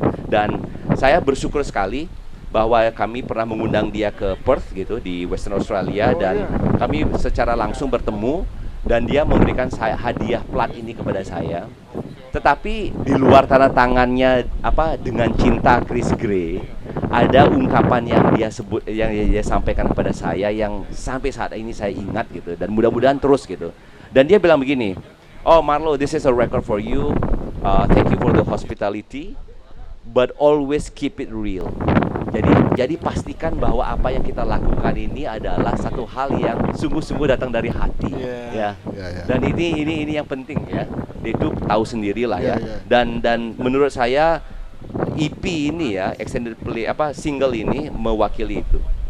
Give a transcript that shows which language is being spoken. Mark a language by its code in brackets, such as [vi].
[id] Dan saya bersyukur sekali bahwa kami pernah mengundang dia ke Perth gitu di Western Australia dan kami secara langsung bertemu dan dia memberikan saya hadiah plat ini kepada saya. Tetapi di luar tanda tangannya dengan cinta Chris Gray, ada ungkapan yang dia sebut yang dia sampaikan kepada saya yang sampai saat ini saya ingat gitu dan mudah-mudahan terus gitu. Dan dia bilang begini, [en] "Oh Marlo, this is a record for you. Thank you for the hospitality, but always keep it real." [id] Jadi pastikan bahwa apa yang kita lakukan ini adalah satu hal yang sungguh-sungguh datang dari hati, ya. Dan ini yang penting ya. Itu tahu sendirilah ya. Dan menurut saya EP ini ya, extended play single ini mewakili itu.